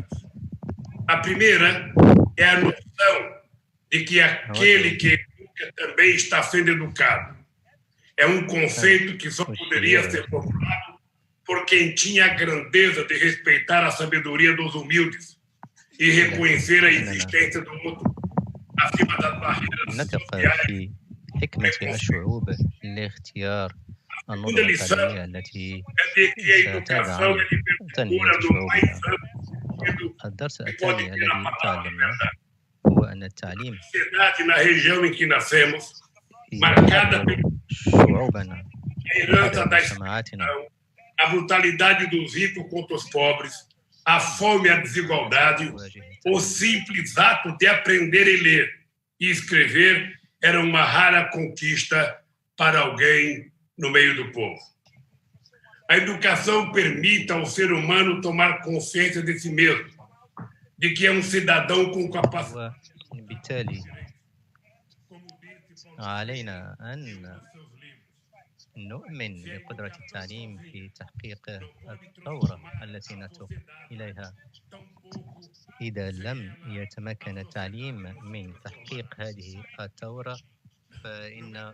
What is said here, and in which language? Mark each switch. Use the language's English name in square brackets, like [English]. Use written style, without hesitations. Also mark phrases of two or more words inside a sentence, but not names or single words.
[Portuguese] A primeira é a noção de que aquele que educa também está sendo educado. É um conceito que só poderia ser formulado por quem tinha a grandeza de respeitar a sabedoria dos humildes e reconhecer a existência do outro acima das barreiras sociais. [Arabic] حكمة الشعوب لاختيار النظم التعليمية التي ستدعم تنمية شعوبها. الدرس الثاني الذي تعلمناه هو أن التعليم يحرر شعوبنا ومجتمعاتنا. [Portuguese] A brutalidade dos ricos contra os pobres, a fome e a desigualdade, o simples ato de aprender a ler e escrever era uma rara conquista para alguém no meio do povo. A educação permite ao ser humano tomar consciência de si mesmo, de que é um cidadão com capacidade. [Arabic] بالتالي علينا أن نؤمن بقدرة التعليم في تحقيق الثورة التي نتوق إليها. إذا لم يتمكن التعليم من تحقيق هذه الثورة فإن